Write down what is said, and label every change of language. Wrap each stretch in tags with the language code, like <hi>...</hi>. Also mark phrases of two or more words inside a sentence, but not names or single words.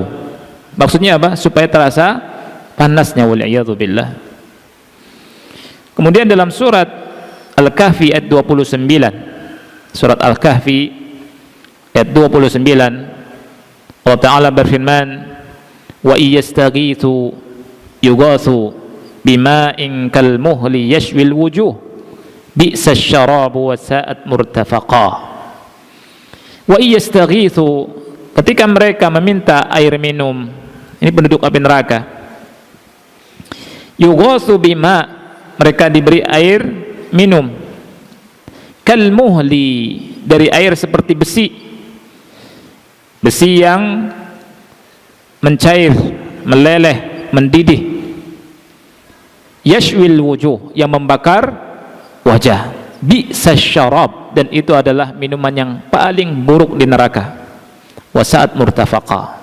<id>Maksudnya apa? Supaya terasa panasnya, waliyadzubillah. Kemudian dalam surat Al-Kahfi ayat 29, surat Al-Kahfi ayat 29, Allah Ta'ala berfirman,</id> <ar>وإن يستغيثوا يغاثوا بماء كالمهل يشوي الوجوه بئس الشراب وساءت مرتفقا. وإن يستغيثوا,</ar> <id>ketika mereka meminta air minum, ini penduduk api neraka,</id> <ar>يغاثوا بماء',</ar> <id>mereka diberi air minum, kalmuhli, dari air seperti besi yang mencair, meleleh, mendidih,</id> <ar>يشوي الوجوه,</ar> <id>yang membakar wajah,</id> <ar>بئس الشراب,</ar> <id>dan itu adalah minuman yang paling buruk di neraka,</id> <ar>وساءت مرتفقا.</ar>